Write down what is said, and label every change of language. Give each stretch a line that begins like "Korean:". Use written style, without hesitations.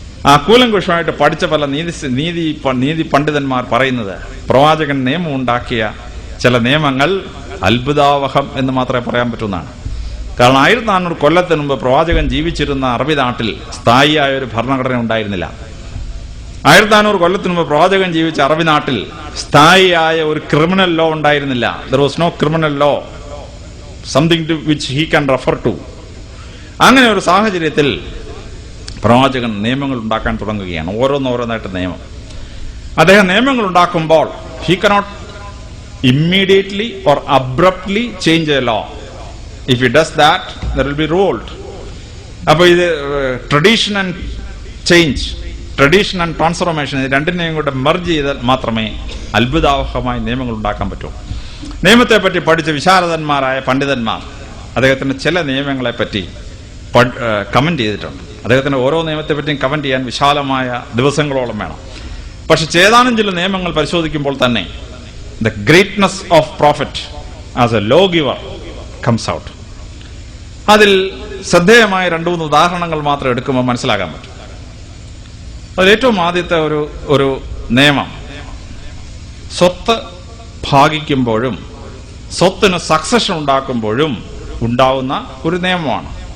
Malayalam: ആ കൂലങ്കുഷമായിട്ട് പഠിച്ച പല നീതി പണ്ഡിതന്മാർ പറയുന്നത് പ്രവാചകൻ നിയമം ഉണ്ടാക്കിയ ചില നിയമങ്ങൾ അത്ഭുതാവഹം എന്ന് മാത്രമേ പറയാൻ പറ്റുന്നതാണ്. കാരണം 1400 കൊല്ലത്തിന് മുമ്പ് പ്രവാചകൻ ജീവിച്ചിരുന്ന അറബി നാട്ടിൽ സ്ഥായിയായ ഒരു ഭരണഘടന ഉണ്ടായിരുന്നില്ല. 1400 കൊല്ലത്തിന് മുമ്പ് പ്രവാചകൻ ജീവിച്ച അറബി നാട്ടിൽ സ്ഥായിയായ ഒരു ക്രിമിനൽ ലോ ഉണ്ടായിരുന്നില്ല.
English: there was no criminal law, something to which he can refer to.
Malayalam: അങ്ങനെ ഒരു സാഹചര്യത്തിൽ പ്രവാചകൻ നിയമങ്ങൾ ഉണ്ടാക്കാൻ തുടങ്ങുകയാണ്. ഓരോന്നോരോന്നായിട്ട് നിയമം. അദ്ദേഹം നിയമങ്ങൾ ഉണ്ടാക്കുമ്പോൾ
English: he cannot immediately or abruptly change a law. If he does that, there will be revolt.
Malayalam: അപ്പോൾ ഇത്
English: tradition and change, tradition and transformation,
Malayalam: ഇത് രണ്ടിനെയും കൂടെ മെർജ് ചെയ്താൽ മാത്രമേ അത്ഭുതാവഹമായ നിയമങ്ങൾ ഉണ്ടാക്കാൻ പറ്റൂ. നിയമത്തെ പറ്റി പഠിച്ച വിശാരദന്മാരായ പണ്ഡിതന്മാർ അദ്ദേഹത്തിന്റെ ചില നിയമങ്ങളെ പറ്റി കമന്റ് ചെയ്തിട്ടുണ്ട്. അദ്ദേഹത്തിന്റെ ഓരോ നിയമത്തെ പറ്റിയും കമന്റ് ചെയ്യാൻ വിശാലമായ ദിവസങ്ങളോളം വേണം. പക്ഷെ ചേതാനും ചില നിയമങ്ങൾ പരിശോധിക്കുമ്പോൾ തന്നെ
English: the greatness of prophet as a lawgiver comes out.
Malayalam: അതിൽ ശ്രദ്ധേയമായ 2-3 ഉദാഹരണങ്ങൾ മാത്രം എടുക്കുമ്പോൾ മനസ്സിലാക്കാൻ പറ്റും. അതിൽ ഏറ്റവും ആദ്യത്തെ ഒരു നിയമം സ്വത്ത് ഭാഗിക്കുമ്പോഴും സ്വത്തിന് സക്സഷൻ ഉണ്ടാക്കുമ്പോഴും ഉണ്ടാവുന്ന ഒരു നിയമമാണ്.